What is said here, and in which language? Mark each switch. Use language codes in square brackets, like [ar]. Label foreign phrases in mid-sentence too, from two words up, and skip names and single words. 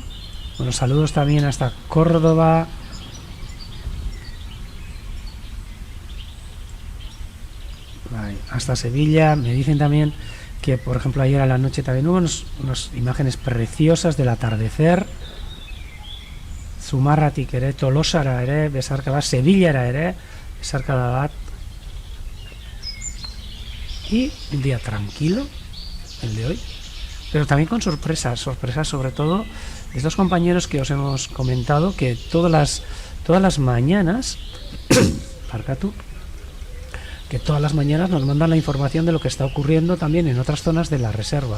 [es] Bueno, saludos también hasta Córdoba, hasta Sevilla. Me dicen también que, por ejemplo, ayer a la noche también hubo unas imágenes preciosas del atardecer. [eu] Zumarratik ere, Tolosara ere, besarka bat, Sevilla ere, besarka bat. [es] Y un día tranquilo, el de hoy, pero también con sorpresas sobre todo de estos compañeros que os hemos comentado que todas las mañanas Parcatu, que todas las mañanas nos mandan la información de lo que está ocurriendo también en otras zonas de la reserva.